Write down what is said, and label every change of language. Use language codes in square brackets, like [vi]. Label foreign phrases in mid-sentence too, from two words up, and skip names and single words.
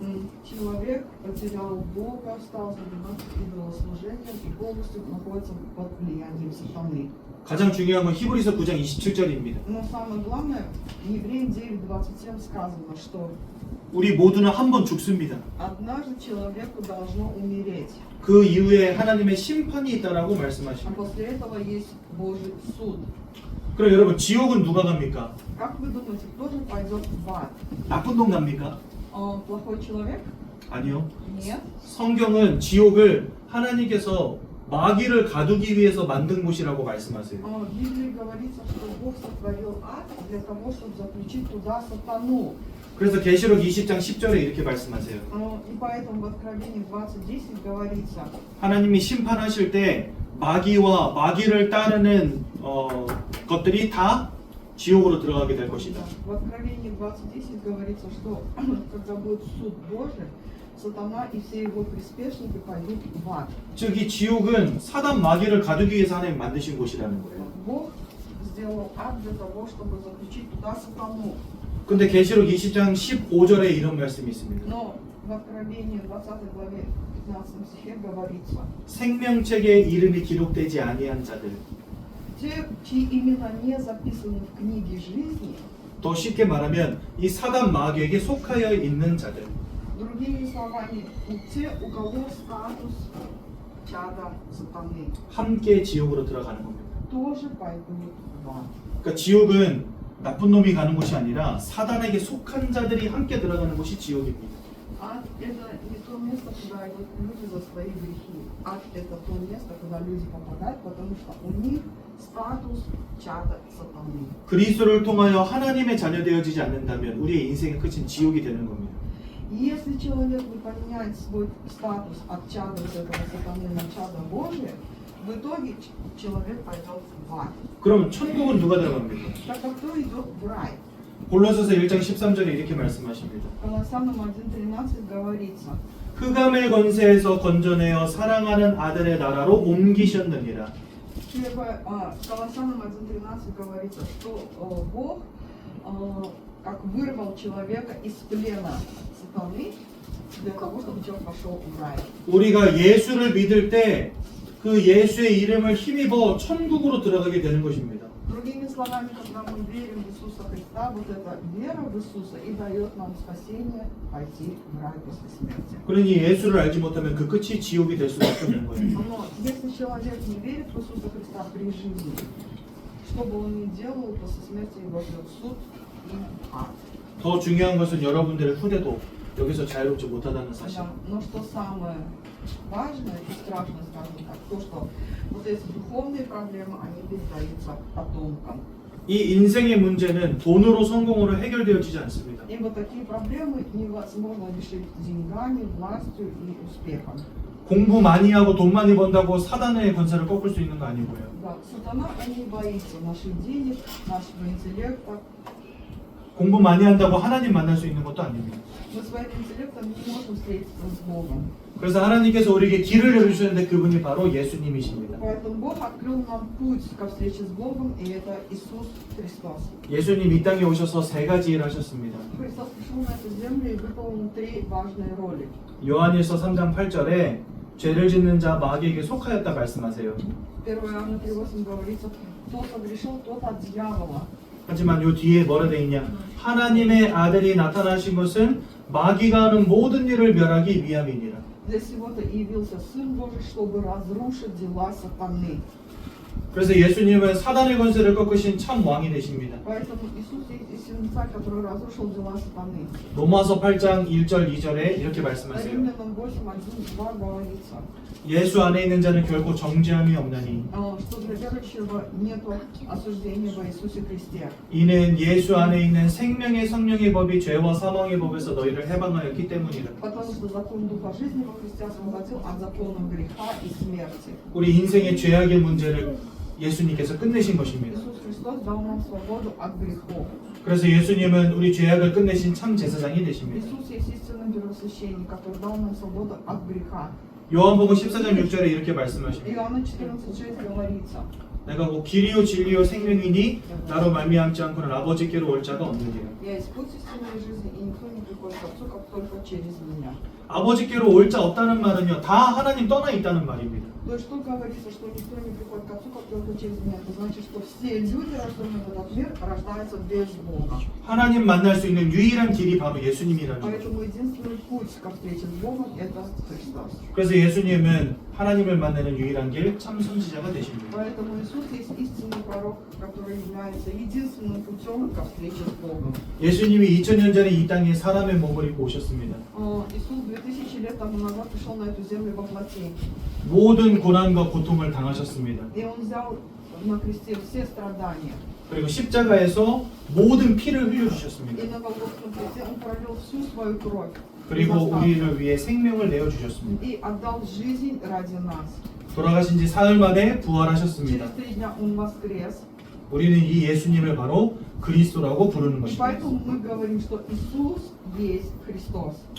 [ru] Человек потерял Бога, стал заниматься идолослужением и полностью находится под влиянием сатаны. [ko] 가장 중요한 건 히브리서 9장 27절입니다. [ru] Но самое главное, в Евреям 9:27 сказано, что [ko] 우리 모두는 한 번 죽습니다. [ru] однажды человеку должно умереть, [ko] 그 이후에 하나님의 심판이 있다라고 [ru] а [ko] 말씀하십니다. [ru] после этого есть Божий суд. [ko] 그럼 여러분 지옥은 누가 갑니까? [ru] Как вы думаете, кто же пойдет в ад? [ko] 나쁜 놈 갑니까? [ru] Плохой человек? [ko] 아니요. [ru] Нет. [ko] 성경은 지옥을 하나님께서 마귀를 가두기 위해서 만든 곳이라고 말씀하세요. [ru] В Библии говорится, что Бог сотворил ад для того, чтобы заключить туда сатану. [ko] 그래서 계시록 20장 10절에 이렇게 말씀하세요. [ru] И поэтому в Откровении 20:10 говорится, [ko] 하나님이 심판하실 때 마귀와 마귀를 따르는 것들이 다 지옥으로 들어가게 될 것이다. [ru] в Откровении 20:10 говорится, что когда будет суд Божий, сатана и все его приспешники пойдут в ад. [ko] 즉 이 지옥은 사단 마귀를 가두기 위해서 하나님 만드신 곳이라는 거예요. [ru] Бог сделал ад для того, чтобы заключить туда сатану. [ko] 근데 계시록 20장 15절에 이런 말씀이 있습니다. [ru] Но в Откровении 20 главе 15 стихе говорится, [ko] 생명책에 이름이 기록되지 아니한 자들. [ru] те, чьи имена не записаны в книге жизни, [ko] 더 쉽게 말하면 이 사단 마귀에게 속하여 있는 자들. [ru] другими словами, те, у кого статус чада сатаны. [ko] 함께 지옥으로 들어가는 겁니다. [ru] Тоже пойдут в ад. [ko] 그러니까 지옥은 나쁜 놈이 가는 곳이 아니라 사단에게 속한 자들이 함께 들어가는 곳이 지옥입니다. [ru] Ад – это не то место, куда идут люди за свои грехи. Ад – это то место, куда люди попадают, потому что у них статус чада сатаны. [ko] 그리스도를 통하여 하나님의 자녀 되어지지 않는다면 우리의 인생의 끝은 지옥이 되는 겁니다. [ru] Если человек не поменяет свой статус от чада вот этого сатаны на чада Божие, в итоге человек пойдет в ад. [ko] 그럼 천국은 누가 들어갑니까? [ru] Так кто идет в рай? [ko] 골로새서 1장 13절에 이렇게 말씀하십니다. [ru] Колоссянам 1.13 говорится: [ko] 흑암의 권세에서 건져내어 사랑하는 아들의 나라로 옮기셨느니라. [ru] Первое, Колоссянам 1.13 говорится, что Бог как вырвал человека из плена сатаны для того, чтобы человек пошел в рай. [ko] 우리가 예수를 믿을 때 그 예수의 이름을 힘입어 천국으로 들어가게 되는 것입니다. [ru] Другими словами, когда мы верим в Иисуса Христа, вот эта вера в Иисуса и дает нам спасение пойти в рай после смерти. [ko] 그러니 예수를 알지 못하면 그 끝이 지옥이 될 수밖에 없는 거예요. [ru] Но если человек не верит в Иисуса Христа при жизни, что бы он ни делал, после смерти его ждет суд и ад. [ko] 더 중요한 것은 여러분들의 후대도 여기서 자유롭지 못하다는 사실. [ru] Да, но что самое важное и страшное, скажем так, то, что вот эти духовные проблемы, они передаются потомкам. [ko] 이 인생의 문제는 돈으로 성공으로 해결되어지지 않습니다. [ru] Ибо такие проблемы невозможно решить деньгами, властью и успехом. [ko] 공부 많이 하고 돈 많이 번다고 사단의 권세를 꺾을 수 있는 거 아니고요. [ru] Да, сатана, он не боится наших денег, нашего интеллекта. [ko] 공부 많이 한다고 하나님 만날 수 있는 것도 아닙니다. [ru] Мы своим интеллектом не можем встретиться с Богом. [ko] 그래서 하나님께서 우리에게 길을 열어주셨는데 그분이 바로 예수님이십니다. [ru] Поэтому Бог открыл нам путь ко встрече с Богом, и это Иисус Христос. [ko] 예수님 이 땅에 오셔서 세 가지 일을 하셨습니다. [ru] Христос пришел на эту землю и выполнил три важные роли. [ko] 요한일서 3장 8절에 죄를 짓는 자 마귀에게 속하였다 말씀하세요. [ru] 1 Иоанна 3:8 говорится: кто согрешил, тот от дьявола. [ko] 하지만 요 뒤에 뭐라 돼 있냐? 하나님의 아들이 나타나신 것은 마귀가 하는 모든 일을 멸하기 위함이니라. [ru] Для сего-то явился Сын Божий, чтобы разрушить дела сатаны. [ko] 그래서 예수님은 사단의 권세를 꺾으신 참 왕이 되십니다. [ru] Поэтому Иисус есть истинный царь, который разрушил дела сатаны. [ko] 로마서 8장 1절 2절에 이렇게 말씀하세요. [ru] Римлянам 8:1-2 говорится, [ko] 예수 안에 있는 자는 결코 정죄함이 없나니 [ru] что для верующего нет осуждения во Иисусе Христе. [ko] 이는 예수 안에 있는 생명의 성령의 법이 죄와 사망의 법에서 너희를 해방하였기 때문이라. [ru] Потому что закон Духа жизни во Христе освободил от закона греха и смерти. [ko] 우리 인생의 죄악의 문제를 예수님께서 끝내신 것입니다. [ru] Иисус Христос дал нам свободу от грехов. [ko] 그래서 예수님은 우리 죄악을 끝내신 참 제사장이 되십니다. [ru] Иисус есть истинный первосвященник, который дал нам свободу от греха. [ko] 요한복음 14장 6절에 이렇게 말씀하십니다. [ru] Иоанна 14:6 говорится: [ko] 내가 곧 길이요 진리요 생명이니 나로 말미암지 않고는 아버지께로 올 자가 없느니라. [ru] Я есть путь истинной жизни, и никто не приходит к Отцу, как только через меня. [ko] 아버지께로 올 자 없다는 말은요, 다 하나님 떠나 있다는 말입니다. [ru] То есть тут говорится, что никто не приходит к Отцу, как только через меня. Это значит, что все люди, рожденные в этот мир, рождаются без Бога. [ko] 하나님 만날 수 있는 유일한 길이 바로 예수님이라는 거죠. [ru] Поэтому единственный путь ко встрече с Богом – это Христос. [ko] 그래서 예수님은 하나님을 만나는 유일한 길, 참 선지자가 되십니다. [ru] Поэтому Иисус есть истинный пророк, который является единственным путем ко встрече с Богом. [ko] 예수님이 2000년 전에 이 땅에 사람의 몸을 입고 오셨습니다. [ru] Иисус 2000 лет тому назад пришел на эту землю во плоти. [ko] 모든 고난과 고통을 당하셨습니다. [ru] И Он взял на кресте все страдания. [ko] 그리고 십자가에서 모든 피를 [ru] И [ko] 흘려주셨습니다. [ru] на Голгофском кресте Он пролил всю свою кровь. [ko] 그리고 [ru] за нас. [ko] 우리를 위해 생명을 내어주셨습니다. [ru] И отдал жизнь ради нас. [ko] 돌아가신 지 사흘 만에 부활하셨습니다. [ru] Через 3 дня Он воскрес. [ko] 우리는 이 예수님을 바로 그리스도라고 부르는 [ru] И [ko] 것입니다. [ru] поэтому мы говорим, что Иисус есть Христос.